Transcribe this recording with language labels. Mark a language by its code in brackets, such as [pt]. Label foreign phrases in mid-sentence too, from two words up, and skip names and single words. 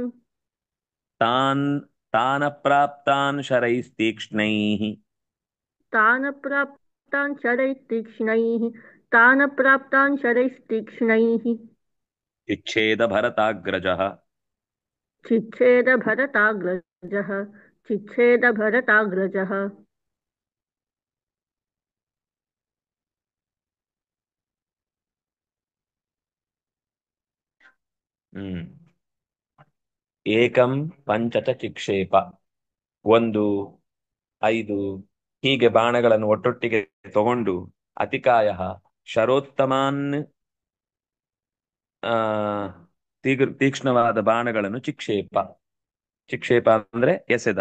[sa] ತಾನ್ ತಾನಪ್ರಾಪ್ತಾನ್ ಶರೈಸ್ತೀಕ್ಷ್ಣೈಃ तान् प्राप्तान् शरैस्तीक्ष्णैः तान् प्राप्तान् शरैस्तीक्ष्णैः ಇಚ್ಛೇದ ಭರತಾಗ್ರಜಃ चिच्छेद भरताग्रजः चिच्छेद भरताग्रजः [kn] ಹ್ಮ್ [sa] ಏಕಂ ಪಂಚಚ ಚಿಕ್ಷೇಪ, [kn] 1, 5 ಹೀಗೆ ಬಾಣಗಳನ್ನು ಒಟ್ಟೊಟ್ಟಿಗೆ ತಗೊಂಡು [sa] ಅತಿಕಾಯ ಶರೋತ್ತಮಾನ್ [kn] ಆ ತೀಕ್ಷ್ಣವಾದ ಬಾಣಗಳನ್ನು ಚಿಕ್ಷೇಪ, ಚಿಕ್ಷೇಪ ಅಂದ್ರೆ ಎಸೆದ.